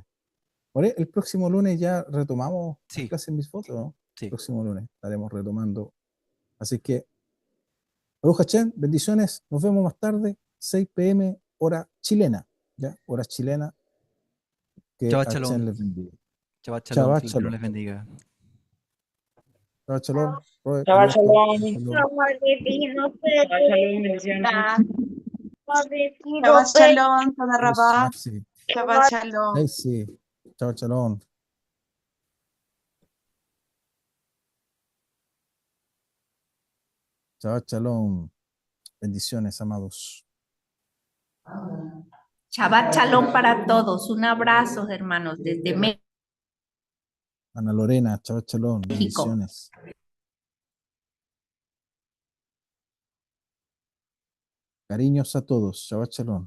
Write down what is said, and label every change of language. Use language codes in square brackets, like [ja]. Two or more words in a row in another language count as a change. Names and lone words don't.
[es] El próximo lunes ya retomamos las Sí, clases en mis fotos, ¿no? El sí. próximo lunes estaremos retomando. Así que, [he] ברוך השם, [es] bendiciones. Nos vemos más tarde, 6 p.m. hora chilena. ¿Ya? Hora chilena. Que Shabbat Hachén Shalom. les bendiga. [he] שבת שלום. Shabbat [es] Que el Señor shalom. les bendiga. [he] שבת שלום. Roe, Shabbat [es] Alberto, shalom. shalom. [he] שבת שלום, bendiciones. שבת שלום, תודה Yes, Rabá. merci. שבת שלום. Daisy. שבת שלום. שבת שלום. [es] Bendiciones, amados. [he] שבת שלום [es] para todos. Un abrazo, hermanos, desde [he] Ana Lorena, שבת שלום. [es] México. Bendiciones. Cariños a todos. [he] שבת שלום.